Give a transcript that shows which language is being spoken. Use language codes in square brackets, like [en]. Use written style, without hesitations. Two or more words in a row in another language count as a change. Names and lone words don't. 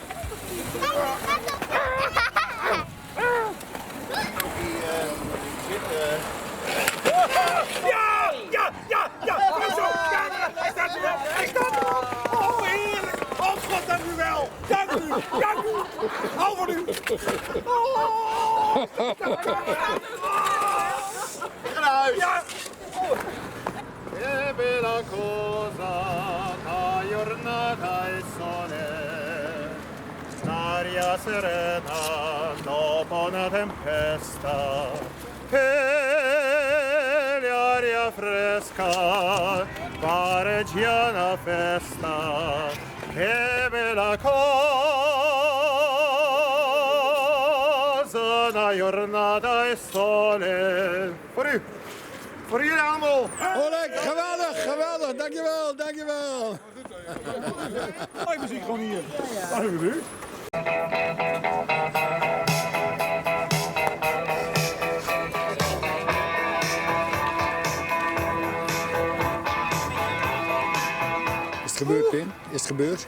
[nl] Hij staat er wel! Hij staat er wel! Oh, heerlijk! Oh, God, dank u wel! Dank u! Dank u! Hou van u! Oh! Naar huis! Ja! [it] E bella cosa, la giornata è sole, l'aria serena dopo una tempesta, e l'aria fresca pare già una festa, che bella cosa, la giornata è sole. [nl] Voor jullie allemaal! Oleg, geweldig, geweldig, dankjewel, dankjewel. Hoi, muziek gewoon hier. Wat hebben we nu? Is het gebeurd, Pim? Is het gebeurd?